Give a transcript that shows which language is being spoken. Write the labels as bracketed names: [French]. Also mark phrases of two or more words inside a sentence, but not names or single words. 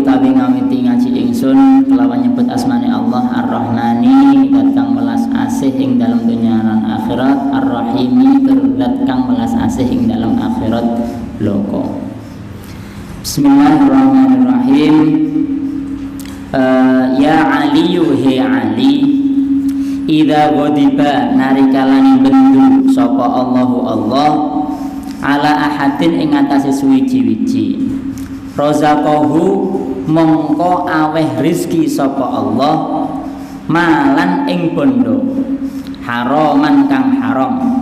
[Javanese] Utawi ngawiti ngaji ingsun kelawan nyebut asmane Allah Ar-Rahmani, dat kang welas asih ing dalam dunya lan akhirat, Ar-Rahimi, dat kang welas asih ing dalam akhirat loko. [Arabic] Bismillahirrahmanirrahim. Ya Aliyu [Javanese] he Ali, [Arabic] idza ghadiba [Javanese] narikalani bendu sapa Allahu Allah [Arabic] ala ahadin [Javanese] ing atase suwiji-wiji, rozaqahu mongko aweh rizki sapa Allah malan ing bondo haraman kang haram.